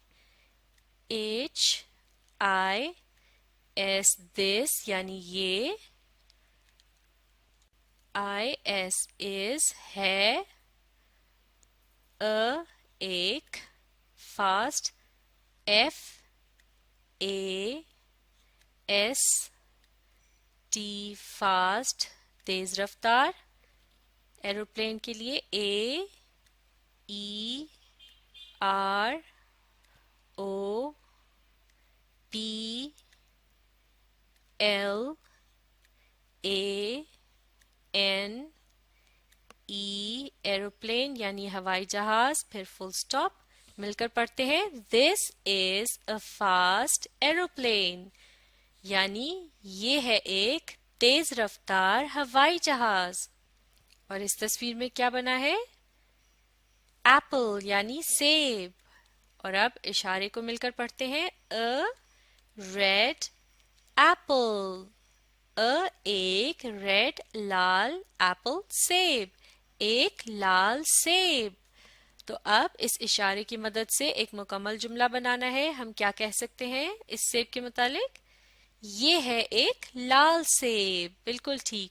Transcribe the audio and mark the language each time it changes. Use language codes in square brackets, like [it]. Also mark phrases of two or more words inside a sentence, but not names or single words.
[en] H I S this [ur] یعنی یہ، [en] I S is ہے، [ur] A ایک [en] fast F A S T fast [ur] تیز رفتار، ایروپلین کے لیے [en] A E R O P L A N E [ur] ایروپلین یعنی ہوائی جہاز، پھر [en] full stop. [ur] مل کر پڑھتے ہیں۔ [en] This is a fast aeroplane، [ur] یعنی یہ ہے ایک تیز رفتار ہوائی جہاز۔ اور اس تصویر میں کیا بنا ہے؟ ایپل یعنی سیب، اور اب اشارے کو مل کر پڑھتے ہیں۔ [en] A red apple۔ [ur] ایک ریڈ لال ایپل سیب، ایک لال سیب. تو اب اس اشارے کی مدد سے ایک مکمل جملہ بنانا ہے. ہم کیا کہہ سکتے ہیں اس سیب کے متعلق؟ یہ ہے ایک لال سیب، بالکل ٹھیک.